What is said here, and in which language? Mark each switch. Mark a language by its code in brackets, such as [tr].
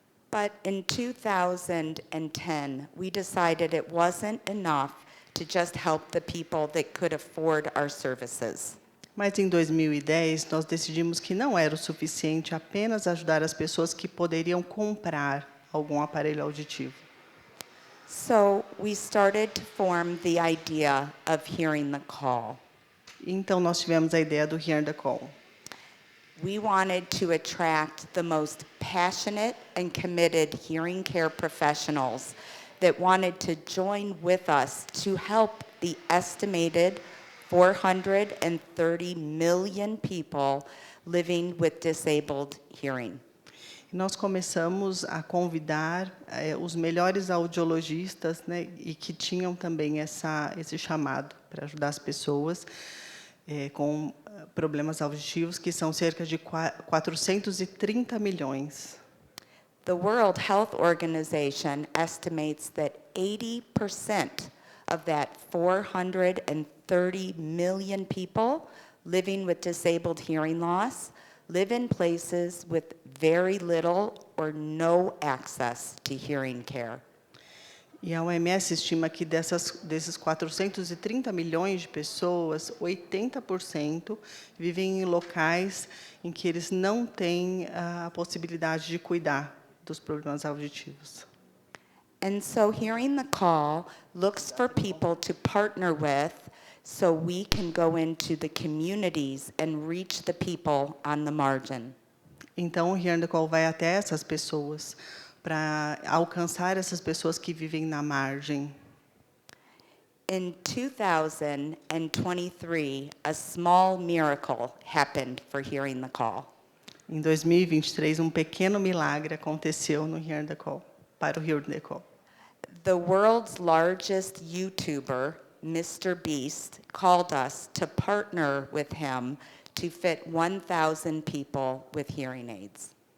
[en] But in 2010, we decided it wasn't enough to just help the people that could afford our services. [pt] Mas em 2010, nós decidimos que não era o suficiente apenas ajudar as pessoas que poderiam comprar algum aparelho auditivo. [en] So we started to form the idea of hearing the call. [pt] Então, nós tivemos a ideia do Hear the Call. [en] We wanted to attract the most passionate and committed hearing care professionals that wanted to join with us to help the estimated 430 million people living with disabled hearing. [pt] E nós começamos a convidar os melhores audiologistas, né, e que tinham também esse chamado para ajudar as pessoas com problemas auditivos, que são cerca de 430 milhões. [en] The World Health Organization estimates that 80% of that 430 million people living with disabled hearing loss live in places with very little or no access to hearing care. [pt] E a OMS estima que desses 430 milhões de pessoas, 80% vivem em locais em que eles não têm a possibilidade de cuidar dos problemas auditivos. [en] And so Hearing the Call looks for people to partner with so we can go into the communities and reach the people on the margin. [pt] Então, o Hear the Call vai até essas pessoas para alcançar essas pessoas que vivem na margem. [en] In 2023, a small miracle happened for Hearing the Call. [pt] Em 2023, um pequeno milagre aconteceu no Hear the Call, para o Hear the Call. [en] The world's largest YouTuber, Mr. Beast, called us to partner with him to fit 1,000 people with hearing aids.